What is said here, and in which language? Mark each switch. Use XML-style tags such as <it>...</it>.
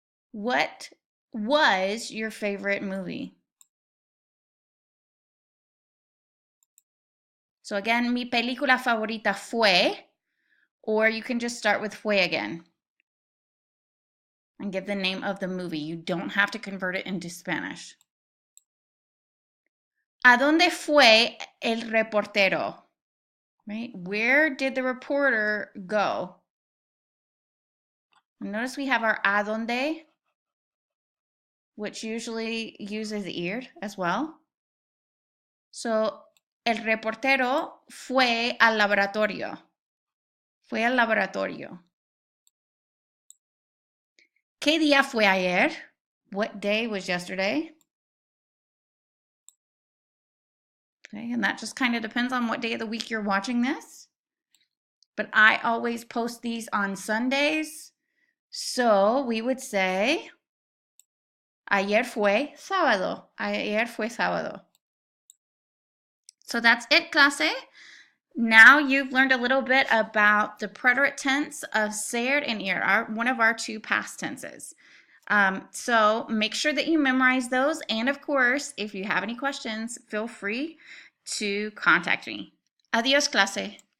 <en>What was your favorite movie? So again,</en> <es>mi película favorita fue,</es> <en>or you can just start with fue again and give the name of the movie. You don't have to convert it into Spanish.</en> <es>¿A dónde fue el reportero?</es> <en>Right? Where did the reporter go? Notice we have our a dónde, which usually uses ir as well. So</en> <es>El reportero fue al laboratorio. Fue al laboratorio. ¿Qué día fue ayer?</es> <en>What day was yesterday? Okay, and that just kind of depends on what day of the week you're watching this. But I always post these on Sundays. So we would say,</en> <es>ayer fue sábado. Ayer fue sábado.</es> <en>So that's it, clase. Now you've learned a little bit about the preterite tense of ser and ir, one of our two past tenses. So make sure that you memorize those. And of course, if you have any questions, feel free to contact me.</en> <es>Adios, clase.</es>